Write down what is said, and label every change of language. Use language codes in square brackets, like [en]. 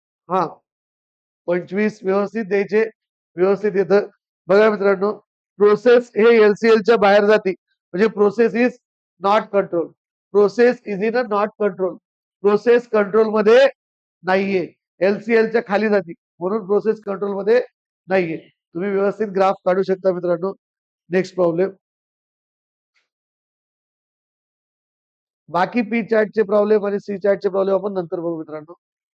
[mr] हा 25 व्यवस्थित द्यायचे, व्यवस्थित येतं. बघा मित्रांनो, प्रोसेस हे LCL च्या बाहेर जाते, म्हणजे [en] Process is not control. Process is in a not control. [mr] Process control मध्ये नाहीये, LCL च्या खाली जाते, म्हणून प्रोसेस कंट्रोल मध्ये नाहीये. तुम्ही व्यवस्थित ग्राफ काढू शकता मित्रांनो. Next problem. बाकी पी चार्टचे प्रॉब्लेम आणि सी चार्टचे प्रॉब्लेम आपण नंतर बघू मित्रांनो.